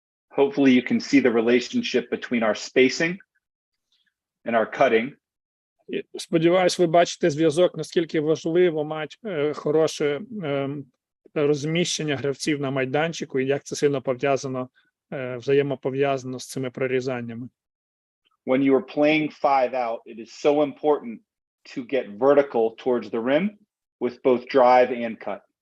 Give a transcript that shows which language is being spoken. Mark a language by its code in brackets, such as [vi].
[en] Hopefully you can see the relationship between our spacing and our cutting. [uk] Сподіваюсь, ви бачите зв'язок, наскільки важливо мати хороше розміщення гравців на майданчику і як це сильно пов'язано, взаємопов'язано з цими прорізаннями. [en] When you are playing 5 out, it is so important to get vertical towards the rim with both drive and cut.